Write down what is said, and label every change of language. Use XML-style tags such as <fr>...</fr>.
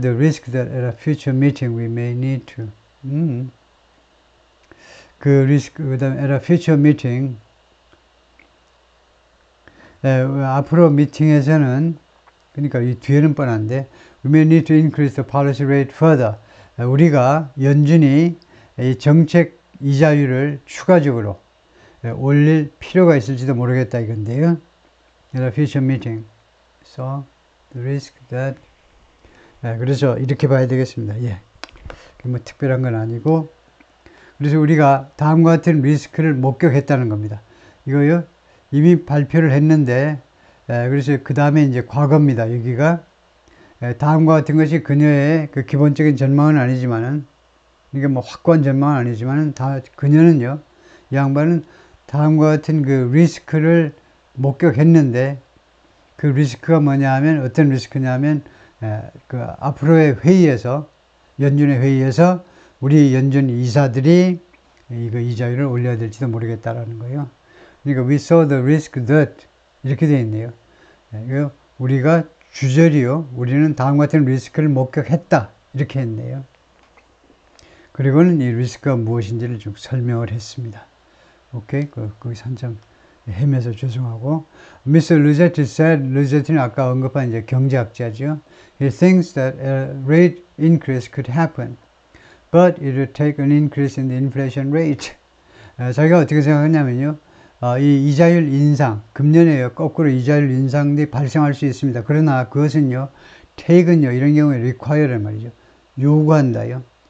<en>The risk that at a future meeting we may need to.</en> <ko>그 리스크, 그 다음에</ko> <en>at a future meeting,</en> <ko>앞으로 미팅에서는, 그러니까 이 뒤에는 뻔한데,</ko> <en>we may need to increase the policy rate further.</en> <ko>우리가 연준이 이 정책 이자율을 추가적으로 올릴 필요가 있을지도 모르겠다 이건데요.</ko> <en>at a future meeting. So, the risk that,</en> <ko>그래서 이렇게 봐야 되겠습니다. 뭐 특별한 건 아니고, 그래서 우리가 다음과 같은 리스크를 목격했다는 겁니다. 이거요, 이미 발표를 했는데, 그래서 그 다음에 이제 과거입니다. 여기가 다음과 같은 것이 그녀의 그 기본적인 전망은 아니지만은, 이게 뭐 확고한 전망은 아니지만은, 그녀는요, 이 양반은 다음과 같은 그 리스크를 목격했는데, 그 리스크가 뭐냐 하면, 어떤 리스크냐면, 그 앞으로의 회의에서, 연준의 회의에서 우리 연준 이사들이 이거 이자율을 올려야 될지도 모르겠다라는 거예요. 그러니까</ko> <en>we saw the risk that</en> <ko>이렇게 되어 있네요. 우리가 주절이요. 우리는 다음 같은 리스크를 목격했다. 이렇게 했네요. 그리고는 이 리스크가 무엇인지를 좀 설명을 했습니다. 오케이? 거기서 한참 헤매서 죄송하고.</ko> <en>Mr. Luzetti said,</en> <ko>루제티는 아까 언급한 이제 경제학자죠.</ko> <en>He thinks that a rate increase could happen, but it would take an increase in the inflation rate.</en> <ko>자기가 어떻게 생각하냐면요. 이 이자율 인상, 금년에 거꾸로 이자율 인상이 발생할 수 있습니다. 그러나 그것은요, take은요, 이런 경우에 require란 말이죠. 요구한다요.</ko>